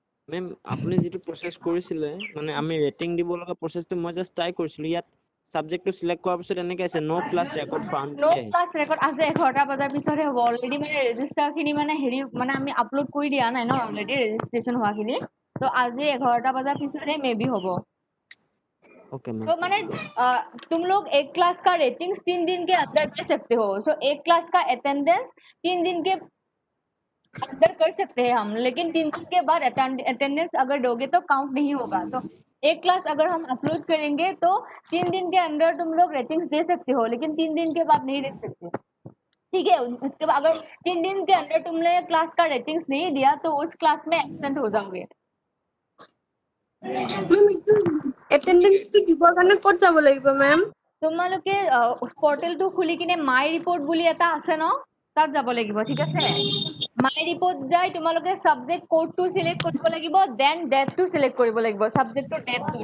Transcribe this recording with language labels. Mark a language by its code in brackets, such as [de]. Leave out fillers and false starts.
[as] Ma'am আপুনি যিটো process কৰিছিলে মানে আমি ৰেটিং দিব লগা প্ৰচেছটো মই জাষ্ট ট্ৰাই কৰিছিলোঁ। ইয়াত ছাবজেক্টটো চিলেক্ট কৰাৰ পিছত এনেকৈ আছে [en] no' class record found নো [as] বুলি আহিছে। ক্লাছ ৰেকৰ্ড আছে 11টা বজাৰ পিছতহে হ'ব। অলৰেডি মানে ৰেজিষ্টাৰখিনি মানে হেৰি মানে আমি আপলোড কৰি দিয়া নাই ন অলৰেডি ৰেজিষ্ট্ৰেশ্যন হোৱাখিনি, তো আজি 11টা বজাৰ পিছতহে মে বি হ'ব। [hi] Okay ma'am. तो मैंने तुम लोग एक क्लास का रेटिंग्स 3 दिन के अंदर दे सकते हो। सो एक क्लास का अटेंडेंस 3 दिन के अंदर कर सकते हैं हम, लेकिन 3 दिन के बाद अटेंडेंस अगर दोगे तो काउंट नहीं होगा। तो एक क्लास अगर हम अपलोड करेंगे तो 3 दिन के अंदर तुम लोग रेटिंग्स दे सकते हो, लेकिन 3 दिन के बाद नहीं दे सकते। ठीक है, उसके बाद अगर 3 दिन के अंदर तुमने क्लास का रेटिंग्स नहीं दिया तो उस क्लास में एब्सेंट हो जाओगे। [as] এটেন্ডেন্সটো দিবৰ কাৰণে ক'ত যাব লাগিব মেম? তোমালোকে পৰ্টেলটো খুলি কিনে মাই ৰিপৰ্ট বুলি এটা আছে ন, তাত যাব লাগিব। ঠিক আছে, মাই ৰিপৰ্ট যাই তোমালোকে সাবজেক্ট কোডটো সিলেক্ট কৰিব লাগিব, দেন ডেটটো সিলেক্ট কৰিব লাগিব, সাবজেক্টৰ ডেটটো।